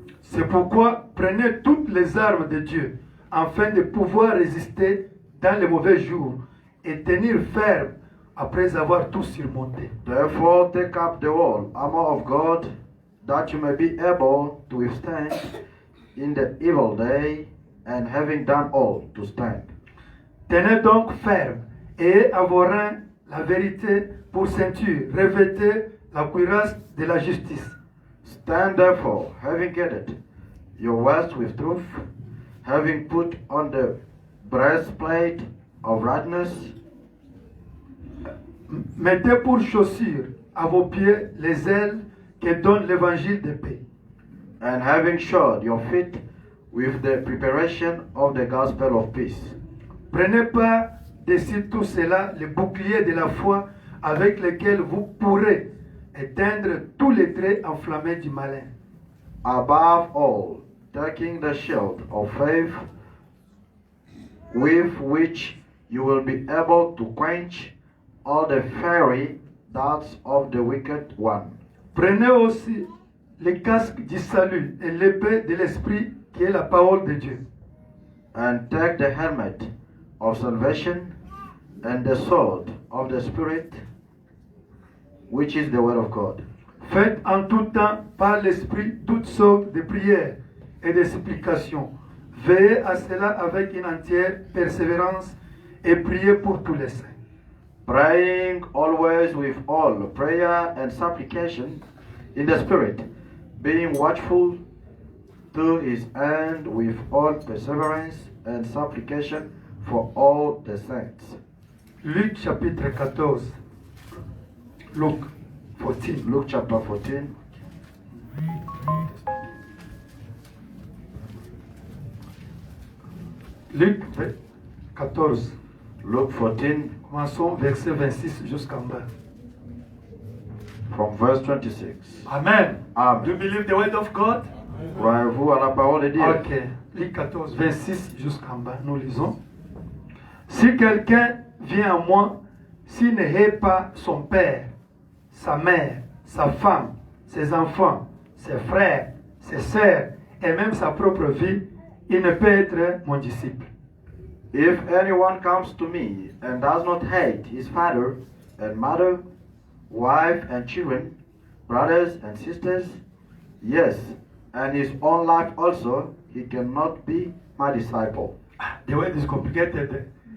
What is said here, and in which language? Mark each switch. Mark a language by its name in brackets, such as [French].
[French] C'est pourquoi prenez toutes les armes de Dieu, afin de pouvoir résister dans les mauvais jours et tenir ferme après avoir tout surmonté. [English] Therefore, take up the whole armor of God, that you may be able to withstand in the evil day, and having done all, to stand. [French] Tenez donc ferme et à vos reins la vérité pour ceinture, revêtez la cuirasse de la justice. [English] Stand therefore, having girded your waist with truth, having put on the breastplate of righteousness, [French] Mettez pour chaussure à vos pieds les ailes que donne l'évangile de paix. [English] and having shod your feet with the preparation of the gospel of peace. [French] Prenez par-dessus tout cela le bouclier de la foi avec lequel vous pourrez éteindre tous les traits enflammés du malin. [English] Above all, taking the shield of faith, with which you will be able to quench all the fiery darts of the wicked one. [French] Prenez aussi les casques du salut et l'épée de l'esprit qui est la parole de Dieu. [English] And take the helmet of salvation and the sword of the Spirit, which is the word of God. [French] Faites en tout temps par l'esprit toutes sortes de prières et de supplications. Veillez à cela avec une entière persévérance et priez pour tous les saints. [English] Praying always with all prayer and supplication in the Spirit, being watchful to his end with all perseverance and supplication for all the saints. [French] Luc chapitre 14. Luc 14. [English] Luke chapter 14. [French] Luc 14. [English] Luke 14 [French] Commençons verset 26 jusqu'en bas. [English] from verse 26. Amen. Amen. Do you believe the word of God? [French] Croyez-vous à la parole de Dieu? Ok. Luc 14, 26 jusqu'en bas. Nous lisons. Si quelqu'un vient à moi, s'il ne hait pas son père, sa mère, sa femme, ses enfants, ses frères, ses sœurs, et même sa propre vie, il ne peut être mon disciple. [English] If anyone comes to me and does not hate his father and mother, wife and children, brothers and sisters, yes, and his own life also, he cannot be my disciple. The word is complicated.